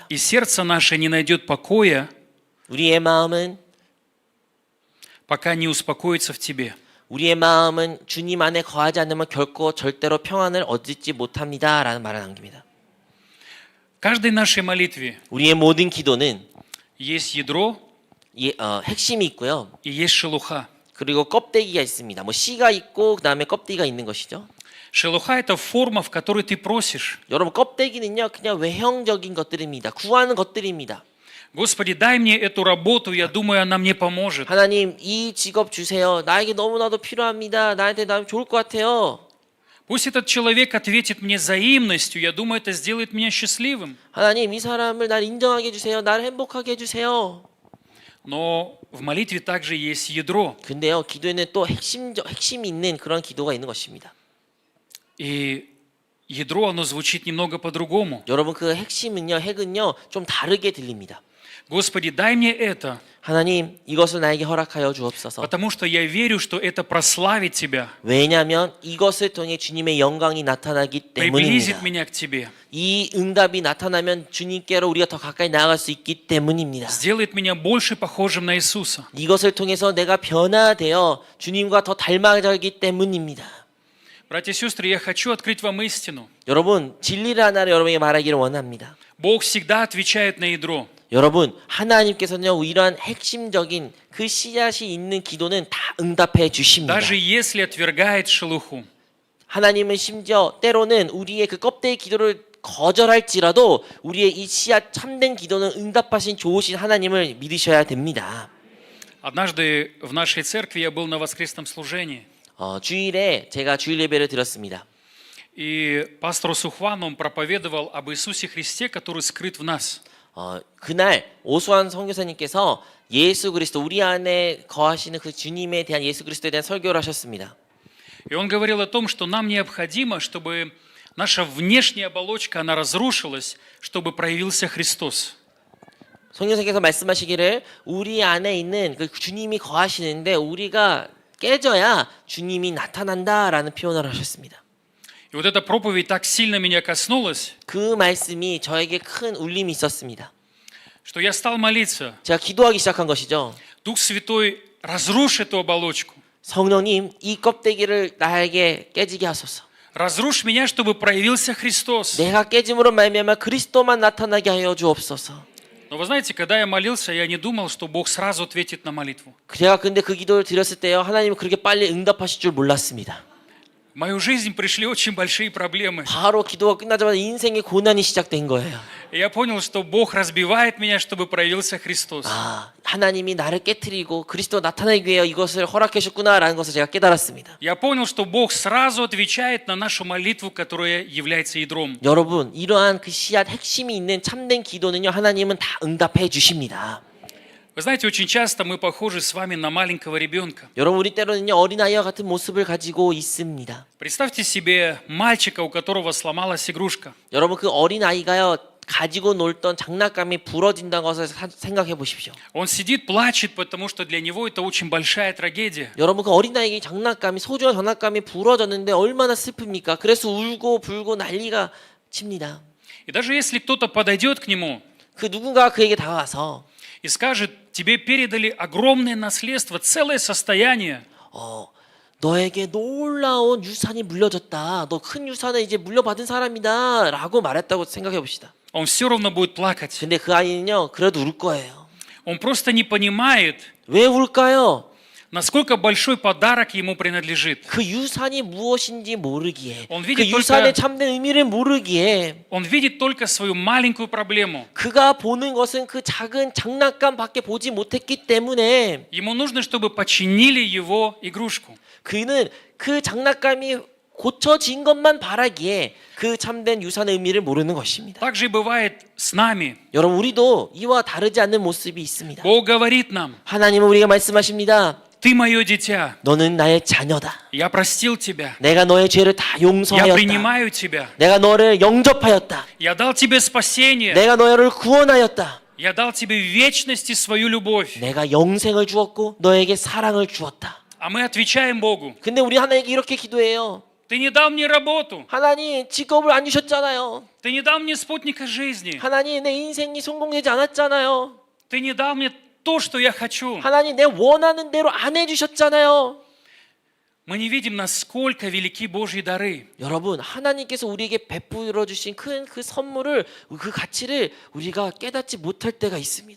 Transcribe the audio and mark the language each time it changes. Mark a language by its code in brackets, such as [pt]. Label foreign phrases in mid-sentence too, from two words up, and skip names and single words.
[ru] и сердце наше не найдет покоя, [ko] 우리의 마음은 [ru] пока не успокоится в тебе. [ko] 우리의 마음은 주님 안에 거하지 않으면 결코 절대로 평안을 얻지 못합니다라는 말을 남깁니다. [ru] В каждой нашей молитве [ko] 우리의 모든 기도는 [ru] есть ядро [ko] 핵심이 있고요. [ru] и есть шелуха. [ko] 그리고 껍데기가 있습니다. 뭐 씨가 있고 그다음에 껍데기가 있는 것이죠. [ru] Шелуха – это форма, в которой ты просишь. [ko] 여러분 껍데기는요 그냥 외형적인 것들입니다. 구하는 것들입니다. [ru] Господи, дай мне эту работу, я думаю, она мне поможет. [ko] 하나님 이 직업 주세요. 나에게 너무나도 필요합니다. 나한테 나면 좋을 것 같아요. [ru] Пусть этот человек ответит мне взаимностью, я думаю, это сделает меня счастливым. [ko] 하나님 이 사람을 날 인정하게 해주세요. 나를 행복하게 해주세요. [ru] Но в молитве также есть ядро. [ko] 근데요 기도에는 또 핵심이 있는 그런 기도가 있는 것입니다. [ru] И ядро, оно звучит немного по-другому. [ko] 여러분 그 핵은요 좀 다르게 들립니다. [ru] Господи, дай мне это, [ko] 하나님 이것을 나에게 허락하여 주옵소서. [ru] потому что я верю, что это прославит Тебя, [ko] 왜냐하면 이것을 통해 주님의 영광이 나타나기 [ru] приблизит [ko] 때문입니다. [ru] меня к Тебе, [ko] 이 응답이 나타나면 주님께로 우리가 더 가까이 나아갈 수 있기 때문입니다. [ru] сделает меня больше похожим на Иисуса. [ko] 이것을 통해서 내가 변화되어 주님과 더 닮아가기 때문입니다. [ru] Братья и сестры, я хочу открыть вам истину. [ko] 여러분 진리를 하나를 여러분에게 말하기를 원합니다. [ru] Бог всегда отвечает на ядро. [ko] 여러분 하나님께서는요 이러한 핵심적인 그 씨앗이 있는 기도는 다 응답해 주십니다. [ru] Даже если отвергает шелуху. [ko] 하나님은 심지어 때로는 우리의 그 껍데기 기도를 거절할지라도 우리의 이 씨앗 참된 기도는 응답하신 좋으신 하나님을 믿으셔야 됩니다. [ru] Однажды в нашей церкви я был на воскресном служении. [ko] 주일에 제가 주일 예배를 드렸습니다. [ru] И пастор Сухван, он проповедовал об Иисусе Христе, который скрыт в нас. [ko] 그날 오수환 선교사님께서 예수 그리스도 우리 안에 거하시는 그 주님에 대한 예수 그리스도에 대한 설교를 하셨습니다. [ru] И он говорил о том, что нам необходимо, чтобы наша внешняя оболочка, она разрушилась, чтобы проявился Христос. [ko] 선교사님께서 말씀하시기를 우리 안에 있는 그 주님이 거하시는데 우리가 깨져야 주님이 나타난다라는 표현을 하셨습니다. [ru] И вот эта проповедь так сильно меня коснулась, [ko] 그 말씀이 저에게 큰 울림이 있었습니다. [ru] что я стал молиться. [ko] 제가 기도하기 시작한 것이죠. [ru] Дух Святой, разрушь эту оболочку. [ko] 성령님, 이 껍데기를 나에게 깨지게 하소서. [ru] Разрушь меня, чтобы проявился Христос. [ko] 내가 깨짐으로 말미암아 그리스도만 나타나게 하여 주옵소서. [ru] Но вы знаете, когда я молился, я не думал, что Бог сразу ответит на молитву. [ko] 제가 근데 그 기도를 드렸을 때요, 하나님은 그렇게 빨리 응답하실 줄 몰랐습니다. [ru] В мою жизнь пришли очень большие проблемы. [ko] 바로 기도가 끝나자마자 인생의 고난이 시작된 거예요. [ru] И я понял, что Бог разбивает меня, чтобы проявился Христос. [ko] 하나님이 나를 깨트리고 그리스도 나타나기 위해 이것을 허락해 주셨구나라는 것을 제가 깨달았습니다. [ru] Я понял, что Бог сразу отвечает на нашу молитву, которая является ядром. [ko] 여러분, 이러한 그 씨앗 핵심이 있는 참된 기도는요, 하나님은 다 응답해 주십니다. [ru] Вы знаете, очень часто мы похожи с вами на маленького ребенка. [ko] 여러분, 우리 때로는요, 어린아이와 같은 모습을 가지고 있습니다. [ru] Представьте себе мальчика, у которого сломалась игрушка. [ko] 여러분, 그 어린아이가요, 가지고 놀던 장난감이 부러진다는 것을 생각해 보십시오. [ru] Он сидит, плачет, потому что для него это очень большая трагедия. [ko] 여러분, 그 어린아이에게 장난감이, 소중한 장난감이 부러졌는데 얼마나 슬픕니까? 그래서 울고 불고 난리가 칩니다. [ru] И даже если кто-то подойдет к нему [ko] 그 누군가 그에게 다가와서 [ru] и скажет, тебе передали огромное наследство, целое состояние, [ko] 너에게 놀라운 유산이 물려졌다. 너 큰 유산을 이제 물려받은 사람이다. 라고 말했다고 생각해 봅시다. [ru] он все равно будет плакать. [ko] 근데 그 아이는요, 그래도 울 거예요. [ru] Он просто не понимает, [ko] 왜 울까요? [ru] насколько большой подарок ему принадлежит. [ko] 그 유산이 무엇인지 모르기에, [ru] Он [ko] 그 [ru] видит [ko] 유산의 [ru] только, [ko] 참된 의미를 모르기에 [ru] он видит только свою маленькую проблему. [ko] 그가 보는 것은 그 작은 장난감밖에 보지 못했기 때문에 [ru] Ему нужно, чтобы починили его игрушку. [ko] 그는 그 장난감이 고쳐진 것만 바라기에 그 참된 유산의 의미를 모르는 것입니다. [ru] Так же и бывает с нами. [ko] 여러분, 우리도 이와 다르지 않는 모습이 있습니다. [ru] Бог говорит нам: [ko] 하나님은 우리가 말씀하십니다. [ru] ты мое дитя, [ko] 너는 나의 자녀다. [ru] я простил тебя, [ko] 내가 너의 죄를 다 [ru] я [ko] 용서하였다. [ru] принимаю тебя, [ko] 내가 너를 영접하였다. [ru] я дал тебе спасение, [ko] 내가 너를 구원하였다. [ru] я дал тебе в вечности свою любовь. [ko] 내가 영생을 주었고 너에게 사랑을 주었다. [ru] А мы отвечаем Богу: [ko] 근데 우리 하나님께 이렇게 기도해요. [ru] ты не дал мне работу, [ko] 하나님, 직업을 안 주셨잖아요. [ru] ты не дал мне спутника жизни, [ko] 하나님, 내 인생이 성공되지 않았잖아요. [ru] ты не дал мне то, что я хочу. [ko] 하나님, 내 원하는 대로 안 해주셨잖아요. [ru] Мы не видим, насколько велики Божьи дары. [ko] 여러분, 하나님께서 우리에게 베풀어 주신 큰 그 선물을, 그 가치를 우리가 깨닫지 못할 때가 있습니다.